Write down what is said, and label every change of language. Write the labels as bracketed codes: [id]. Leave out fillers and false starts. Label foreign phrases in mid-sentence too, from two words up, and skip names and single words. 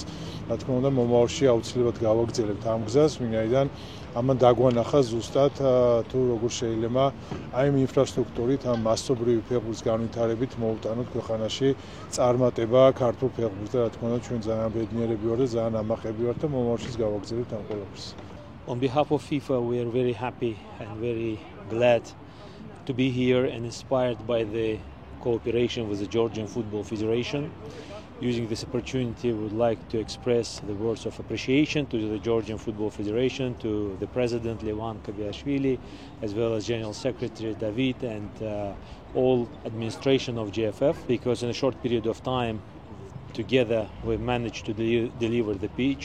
[ka] რა თქმა უნდა, მომავალში აუცილებლად გავაგრძელებთ ამ გზას, ვინაიდან ამან დაგვანახა ზუსტად თუ როგორ შეიძლება აი ამ ინფრასტრუქტურით, ამ მასობრივი ფეხბურთის განვითარებით მოუტანოთ ქვეყანაში წარმატება ქართულ ფეხბურთს და რა თქმა უნდა, ჩვენ ძალიან ბედნიერები ვართ და ძალიან ამაყები ვართ და მომავალშიც გავაგრძელებთ ამ ყველაფერს. [en] On behalf of FIFA, we are very happy and very glad to be here and inspired by the cooperation with the Georgian Football Federation. Using this opportunity, we would like to express the words of appreciation to the Georgian Football Federation, to the President Levan Kabiashvili, as well as General Secretary David and all administration of GFF, because in a short period of time, together we managed to deliver the pitch.